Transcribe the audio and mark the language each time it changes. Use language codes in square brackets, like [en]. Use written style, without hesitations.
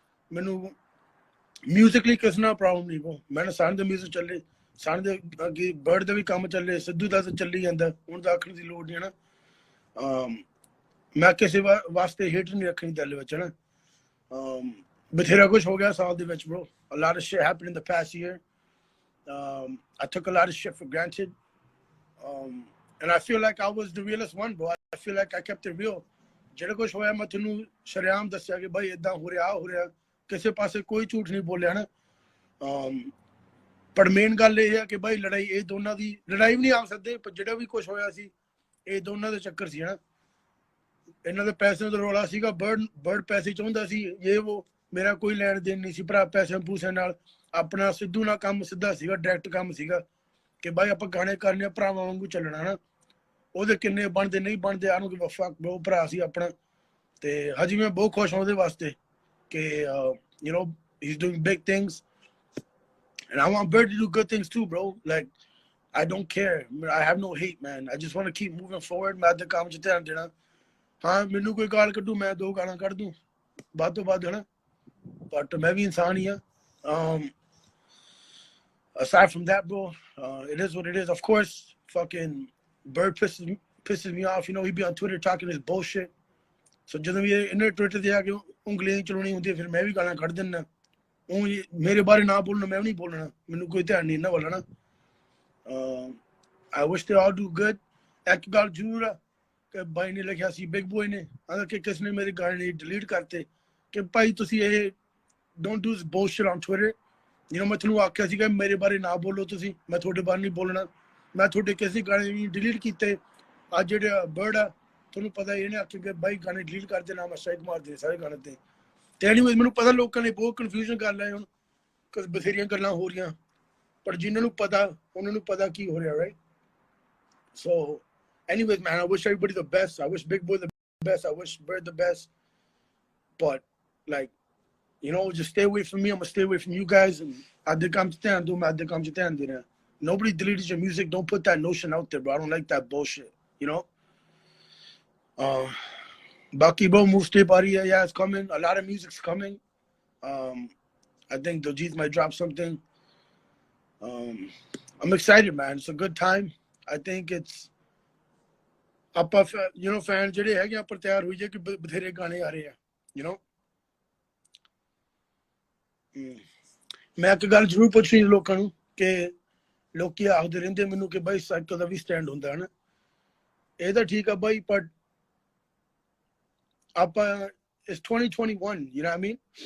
[pa] ਮੈਨੂੰ ਮਿਊਜ਼ਿਕਲੀ ਕਿਸੇ ਨਾਲ ਪ੍ਰੋਬਲਮ ਨਹੀਂ। ਮੈਂ ਨਾ ਸਾਰਿਆਂ ਦਾ ਮਿਊਜ਼ਿਕ ਚੱਲੇ, ਸਾਰਿਆਂ ਦੇ ਅੱਗੇ ਬਰਡ ਦਾ ਵੀ ਕੰਮ ਚੱਲੇ, ਸਿੱਧੂ ਦਾ ਤਾਂ ਚੱਲੀ ਜਾਂਦਾ। ਹੁਣ ਤਾਂ ਆਖਣ ਦੀ ਲੋੜ ਨਹੀਂ ਹਨਾ। ਮੈਂ ਕਿਸੇ ਵਾਸਤੇ ਹੇਟ ਨਹੀਂ ਰੱਖਣੀ ਦਿਲ ਵਿੱਚ ਹਨਾ। ਬਥੇਰਾ ਕੁਛ ਹੋ ਗਿਆ ਸਾਲ ਦੇ ਵਿੱਚ bro. [en] A lot of shit happened in the past year. I took a lot of shit for granted. And I feel like I was the realest one, bro. I feel like I kept it real. [pa] ਜਿਹੜਾ ਕੁਛ ਹੋਇਆ ਮੈਂ ਤੁਹਾਨੂੰ ਸ਼ਰੇਆਮ ਦੱਸਿਆ ਕਿ ਬਾਈ ਏਦਾਂ ਹੋ ਰਿਹਾ ਹੋ ਰਿਹਾ, ਕਿਸੇ ਪਾਸੇ ਕੋਈ ਝੂਠ ਨਹੀਂ ਬੋਲਿਆ ਨਾ। ਪਰ ਮੇਨ ਗੱਲ ਇਹ ਹੈ ਕਿ ਬਾਈ ਲੜਾਈ ਇਹ ਦੋਨਾਂ ਦੀ ਲੜਾਈ ਵੀ ਨਹੀਂ ਆ ਸਕਦੇ, ਪਰ ਜਿਹੜਾ ਵੀ ਕੁਛ ਹੋਇਆ ਸੀ ਇਹ ਦੋਨਾਂ ਦਾ ਚੱਕਰ ਸੀ ਹਨਾ। ਇਹਨਾਂ ਦੇ ਪੈਸੇ ਦਾ ਰੌਲਾ ਸੀਗਾ। ਬਰਡ ਪੈਸੇ ਚਾਹੁੰਦਾ ਸੀ, ਇਹ ਉਹ ਮੇਰਾ ਕੋਈ ਲੈਣ ਦੇਣ ਨਹੀਂ ਸੀ ਭਰਾ ਪੈਸੇ ਪੂਸਿਆਂ ਨਾਲ। ਆਪਣਾ ਸਿੱਧੂ ਨਾਲ ਕੰਮ ਸਿੱਧਾ ਸੀਗਾ, ਡਾਇਰੈਕਟ ਕੰਮ ਸੀਗਾ ਕਿ ਬਾਈ ਆਪਾਂ ਗਾਣੇ ਕਰਨੇ ਆ, ਭਰਾਵਾਂ ਵਾਂਗੂ ਚੱਲਣਾ ਹਨਾ। ਉਹਦੇ ਕਿੰਨੇ ਬਣਦੇ ਨਹੀਂ ਬਣਦੇ ਆਨੂੰ ਕਿ ਵਫਾ ਬਹੁਤ ਭਰਾ ਸੀ ਆਪਣਾ। ਤੇ ਹਜੇ ਮੈਂ ਬਹੁਤ ਖੁਸ਼ ਹਾਂ ਉਹਦੇ ਵਾਸਤੇ ਕਿ [en] you know he's doing big things and I want Bird to do good things too, bro. Like I don't care, I have no hate, man. I just want to keep moving forward. [pa] ਮੈਂ ਤਾਂ ਕੰਮ 'ਚ ਧਿਆਨ ਦੇਣਾ। ਹਾਂ ਮੈਨੂੰ ਕੋਈ ਗਾਲ ਕੱਢੂ, ਮੈਂ 2 ਗਾਲਾਂ ਕੱਢ ਦੂੰ ਵੱਧ ਤੋਂ ਵੱਧ ਹਨਾ, ਬਟ ਮੈਂ ਵੀ ਇਨਸਾਨ ਹੀ ਆ। [en] Aside from that, bro, it is what it is. Of course, fucking Bird pisses me off. You know, he be on Twitter talking this bullshit. [pa] So ਜਦੋਂ ਵੀ ਇਹਨੇ ਟਵਿੱਟਰ ਤੇ ਆ ਕੇ ਉਂਗਲੀਆਂ ਚਲਾਉਣੀ ਹੁੰਦੀ ਫਿਰ ਮੈਂ ਵੀ ਗਾਲਾਂ ਕੱਢ ਦਿੰਦਾ। ਉਹ ਮੇਰੇ ਬਾਰੇ ਨਾ ਬੋਲਣਾ, ਮੈਂ ਵੀ ਨਹੀਂ ਬੋਲਣਾ, ਮੈਨੂੰ ਕੋਈ ਧਿਆਨ ਨਹੀਂ ਇਹਨਾਂ ਵੱਲ ਨਾ। [en] I wish they all do good. [pa] ਇੱਕ ਗੱਲ ਜ਼ਰੂਰ ਆ ਕਿ ਬਾਈ ਨੇ ਲਿਖਿਆ ਸੀ, ਬਿਗ ਬੋਏ ਨੇ ਆਂਦਾ ਕਿ ਕਿਸ ਨੇ ਮੇਰੇ ਗਾਣੇ ਡਿਲੀਟ ਕਰਤੇ ਕਿ ਭਾਈ ਤੁਸੀਂ ਇਹ [en] don't do this bullshit on Twitter. [pa] You know, ਮੈਂ ਤੁਹਾਨੂੰ ਆਖਿਆ ਸੀਗਾ ਮੇਰੇ ਬਾਰੇ ਨਾ ਬੋਲੋ ਤੁਸੀਂ, ਮੈਂ ਤੁਹਾਡੇ ਬਾਰੇ ਨਹੀਂ ਬੋਲਣਾ। ਮੈਂ ਤੁਹਾਡੇ ਕਿਸੇ ਗਾਣੇ ਵੀ ਡਿਲੀਟ ਕੀਤੇ। ਅੱਜ ਜਿਹੜੇ ਬਰਡ ਆ ਤੁਹਾਨੂੰ ਪਤਾ ਇਹਨੇ ਆਖਿਆ ਕਿ ਬਾਈ ਗਾਣੇ ਡਿਲੀਟ ਕਰ ਦੇ ਨਾ, ਮੈਂ ਸਟ੍ਰਾਈਕ ਮਾਰ ਦੇ ਸਾਰੇ ਗਾਣੇ ਤੇ। ਤੇ ਐਨੀਵੇਜ਼ ਮੈਨੂੰ ਪਤਾ ਲੋਕਾਂ ਨੇ ਬਹੁਤ ਕਨਫਿਊਜ਼ਨ ਕਰ ਲਿਆ ਹੁਣ, ਬਥੇਰੀਆਂ ਗੱਲਾਂ ਹੋ ਰਹੀਆਂ, ਪਰ ਜਿਨ੍ਹਾਂ ਨੂੰ ਪਤਾ ਉਹਨਾਂ ਨੂੰ ਪਤਾ ਕੀ ਹੋ ਰਿਹਾ right. [en] So anyways, man, I wish everybody the best. I wish Big Boy the best. I wish Bird the best. But like, you know, just stay away from me. I'm gonna stay away from you guys. And I did come to town, do my did come to town, dinner. Nobody deleted your music. Don't put that notion out there, bro. I don't like that bullshit. You know. Baki bro, move stay party. Yeah, it's coming. A lot of music's coming. I think Dojit might drop something. I'm excited, man. It's a good time. I think it's [pa] ਆਪਾਂ you know fan ਜਿਹੜੇ ਹੈਗੇ ਆਪਾਂ ਤਿਆਰ ਹੋਈ ਜੇ ਕਿ ਬਥੇਰੇ ਗਾਣੇ ਆ ਰਹੇ ਆ you know। ਮੈਂ ਇੱਕ ਗੱਲ ਜ਼ਰੂਰ ਪੁੱਛਣੀ ਲੋਕਾਂ ਨੂੰ ਕਿ ਲੋਕੀ ਆਖਦੇ ਰਹਿੰਦੇ ਮੈਨੂੰ ਕਿ ਬਾਈ ਸਾਈਕਲ ਦਾ ਵੀ ਸਟੈਂਡ ਹੁੰਦਾ ਹੈ ਨਾ, ਇਹ ਤਾਂ ਠੀਕ ਆ ਬਾਈ, ਪਰ ਆਪਾਂ [en] it's 2021, you know what I mean?